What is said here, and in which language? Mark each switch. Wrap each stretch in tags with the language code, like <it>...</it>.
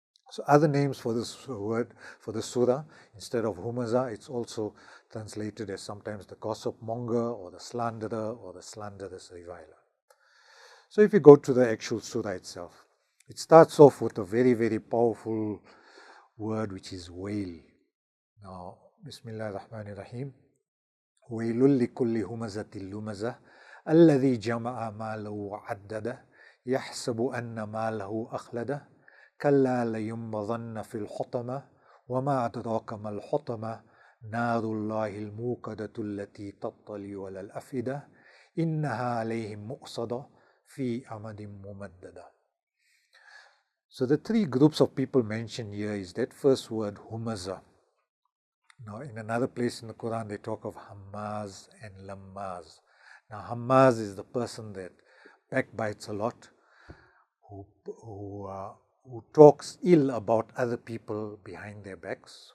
<en>So other names for this word, for the surah, instead of Humaza, it's also translated as sometimes the gossip monger or the slanderer or the slanderous reviler. So if you go to the actual surah itself, it starts off with a very, very powerful word which is wail. Now, Bismillah ar-Rahman ar-Rahim.</en> <ar>Wailul likulli humazatil lumazah alladhi jama'a malahu wa addada yahsabu anna malahu akhlada كلا لينبذن في الحطمة وما أدراك ما الحطمة نار الله الموقدة التي تطلع على الأفئدة إنها عليهم مؤصدة في أمد ممددة.</ar> <en>So the 3 groups of people mentioned here is that first word humaza. Now in another place in the Quran they talk of hammaz and lammaz. Now hammaz is the person that backbites a lot, who talks ill about other people behind their backs.</en>